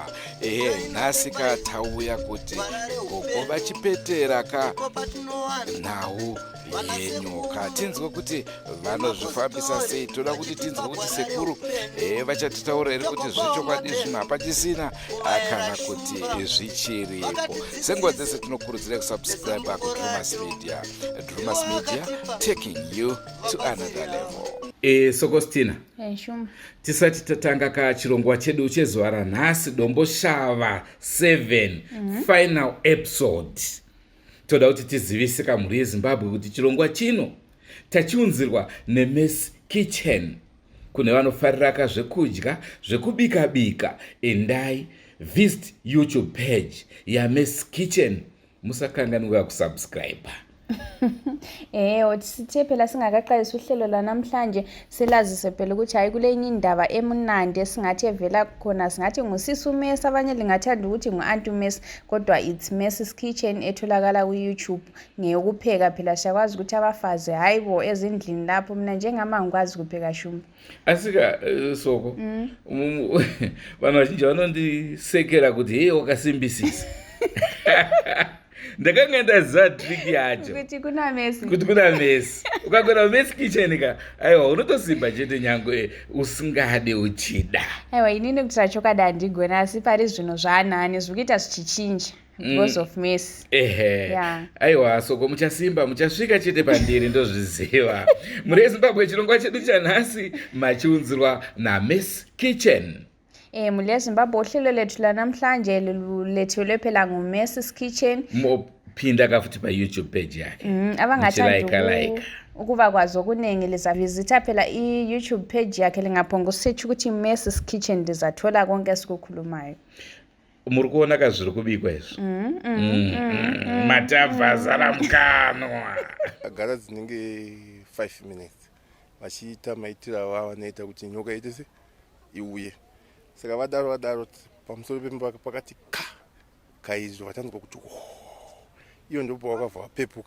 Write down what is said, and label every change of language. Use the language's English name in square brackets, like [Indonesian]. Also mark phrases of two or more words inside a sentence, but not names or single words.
[Shona] Nhasi tauya kuti gogo vachipetera nhau yenyoka. Tinzwe kuti vanozvifambisa sei. Toda kuti tinzwe kuti sekuru vachatitaura here kuti zvechokwadi zvino hapachisina kana kuti zvichiripo. Senguva dzese tinokurudzira kusubscribe kuDrewmas Media. Drewmas Media, [English] taking you to another level. Sokostina. [Shona] Tisati tatanga kachirongwa chedu chezuva ranhasi Domboshava 7 final episode. Toda kuti tizivise kamhuri yeZimbabwe kuti chirongwa chino tachiunzirwa neMess Kitchen. Kune vanofarira zvekudya zvekubika-bika, endai visit YouTube page yaMess Kitchen. Musakanganwa kusubscribe. [North Ndebele] Sithe phela singakaqalisa uhlelo lanamhlanje silazise phela ukuthi hayi kule enye indaba emunandi esingathi evela khona singathi ngusisi uMess, abanye lingathanda ukuthi nguAnti uMess, kodwa it's Mess's Kitchen etholakala ku-YouTube. Ngeyokupheka phela siyakwazi ukuthi abafazi hayibo ezindlini lapho, mina njengama ngikwazi ukupheka shumba. [Shona] Asika soko vanhu vazhinji vanondisekera kuti hey wakasimbisisa. Ndakanga ndaziva trick yacho kuti kuna Mess. Ukagona Mess Kitchen ka aiwa unotosimba chete nyangwe usingade uchida. Aiwa inini kuti rachokada handigona, asi pari zvino zvaanani zvikuita zvichichinja [English] because of [Shona] Mess. Aiwa soko muchasimba muchasvika chete pandiri ndozviziva. Muri yeZimbabwe chirongwa chedu chanhasi machiunzirwa naMess Kitchen. [North Ndebele] Muli yeZimbabwe uhlelo lethu lanamhlanje lethelwe phela nguMess's Kitchen. Mophinda kafuthi pa YouTube page yakhe. Abangathanda ukuba kwazi okunengi lizavizitha phela i-YouTube page yakhe, lingaphonga usearch ukuthi Mess's Kitchen lizathola konke esikukhulumayo. [Shona] Muri kuona kazviri kubikwa izvo. Matavha azara mukanwa. Agara dzinenge 5 minutes. Vachiita maitira wavo vanoita kuti nyoka itese iuye. Saka vadaro pamusoro pemba pakati kaizvo vatanzwa kuti iyo ndipo wakavha wapepuka.